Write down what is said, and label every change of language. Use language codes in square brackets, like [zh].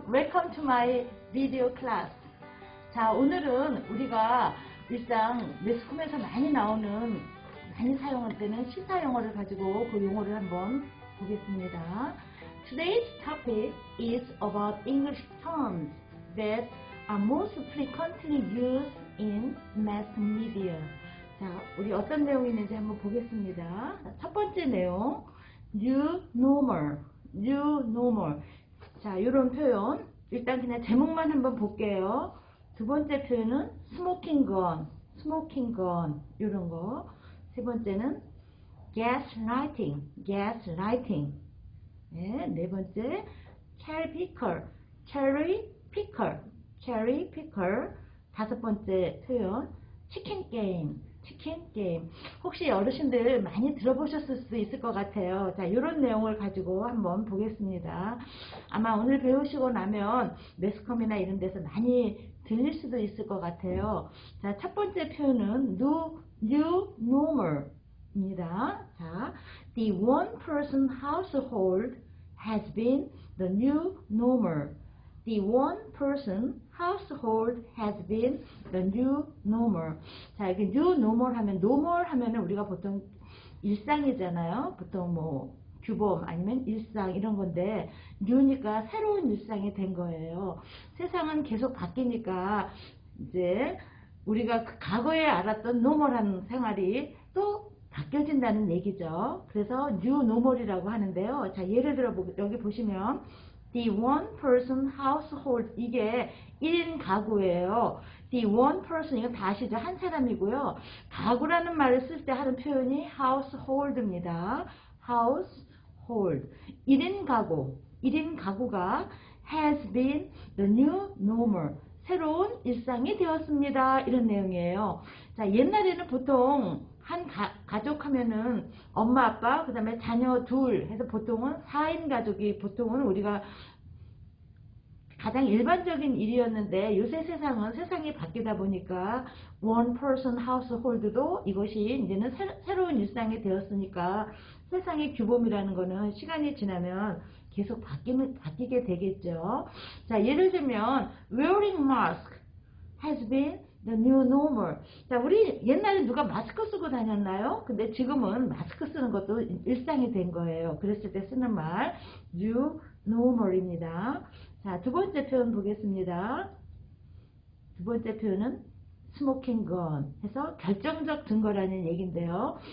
[en] Welcome to my video class. [ko] 자, 오늘은 우리가 일상 매스컴에서 많이 나오는, 많이 사용되는 시사 용어를 가지고 그 용어를 한번 보겠습니다. [en] Today's topic is about English terms that are most frequently used in mass media. [ko] 자, 우리 어떤 내용이 있는지 한번 보겠습니다. 첫 번째 내용, new normal. [en] new normal. [ko] 자, 이런 표현 일단 그냥 제목만 한번 볼게요. 두 번째 표현은 smoking gun, smoking gun 이런 거. 세 번째는 gaslighting, gaslighting. 네, 네 번째 cherry picker, cherry picker, cherry picker. 다섯 번째 표현 치킨 게임, 치킨 게임. 혹시 어르신들 많이 들어보셨을 수도 있을 것 같아요. 자, 이런 내용을 가지고 한번 보겠습니다. 아마 오늘 배우시고 나면 매스컴이나 이런 데서 많이 들릴 수도 있을 것 같아요. 자, 첫 번째 표현은 new normal입니다. [en] 자, the one person household has been the new normal. The one person household has been the new normal. [ko] 자, 이게 new normal 하면, normal 하면은 우리가 보통 일상이잖아요. 보통 뭐 규범 아니면 일상 이런 건데, new니까 새로운 일상이 된 거예요. 세상은 계속 바뀌니까 이제 우리가 그 과거에 알았던 normal한 생활이 또 바뀌어진다는 얘기죠. 그래서 new normal이라고 하는데요. 자, 예를 들어 여기 보시면 [en] the one person household, [ko] 이게 1인 가구예요. [en] the one person, [ko] 이거 다 아시죠? 한 사람이고요. 가구라는 말을 쓸 때 하는 표현이 household입니다. household. 1인 가구. 1인 가구가 [en] has been the new normal. [ko] 새로운 일상이 되었습니다. 이런 내용이에요. 자, 옛날에는 보통 한 가족 하면은 엄마, 아빠, 그 다음에 자녀 둘 해서 보통은 4인 가족이 보통은 우리가 가장 일반적인 일이었는데, 요새 세상이 바뀌다 보니까 [en] one person household [ko] 도 이것이 이제는 새로운 일상이 되었으니까 세상의 규범이라는 거는 시간이 지나면 계속 바뀌게 되겠죠. [en] 자, 예를 들면 wearing mask has been the new normal. [ko] 자, 우리 옛날에 누가 마스크 쓰고 다녔나요? 근데 지금은 마스크 쓰는 것도 일상이 된 거예요. 그랬을 때 쓰는 말 new normal입니다. 자, 두 번째 표현 보겠습니다. 두 번째 표현은 스모킹 건 해서 결정적 증거라는 얘기인데요.